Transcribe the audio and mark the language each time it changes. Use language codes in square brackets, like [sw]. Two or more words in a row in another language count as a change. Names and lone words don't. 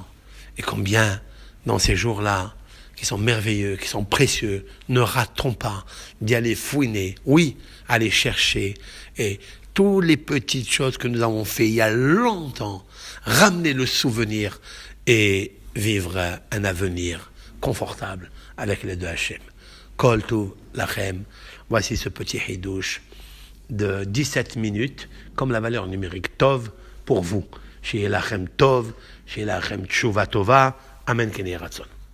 [fr] Et combien, dans ces jours-là, qui sont merveilleux, qui sont précieux, ne ratons pas d'y aller fouiner, oui, aller chercher, et toutes les petites choses que nous avons fait il y a longtemps, ramener le souvenir et vivre un avenir confortable avec les deux Hachem. [he] כל טוב לכם, [fr] voici ce petit hidouche de 17 minutes, comme la valeur numérique Tov pour vous. [he] שיהיה לכם טוב שיהיה לכם תשובה טובה אמן כן יהי רצון.